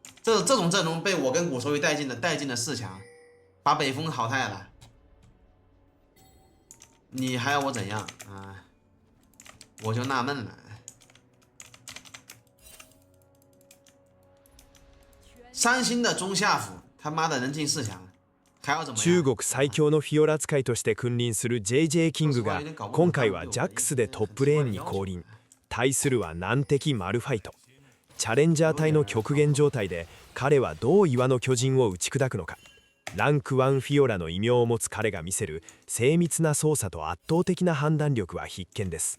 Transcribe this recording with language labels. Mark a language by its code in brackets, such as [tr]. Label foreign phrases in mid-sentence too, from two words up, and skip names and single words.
[zh] 这种阵容被我跟古手语带进了4强，把北风淘汰了，你还要我怎样啊？我就纳闷了。3星的中下辅，他妈的能进4强，还要怎么样？ [ja] 中国最強のフィオラ使いとして君臨する JJ キングが今回はジャックスでトップレーンに降臨。対するは難敵マルファイト。チャレンジャー隊の極限状態で彼はどう岩の巨人を打ち砕くのか。ランク1フィオラの異名を持つ彼が見せる精密な操作と圧倒的な判断力は必見です。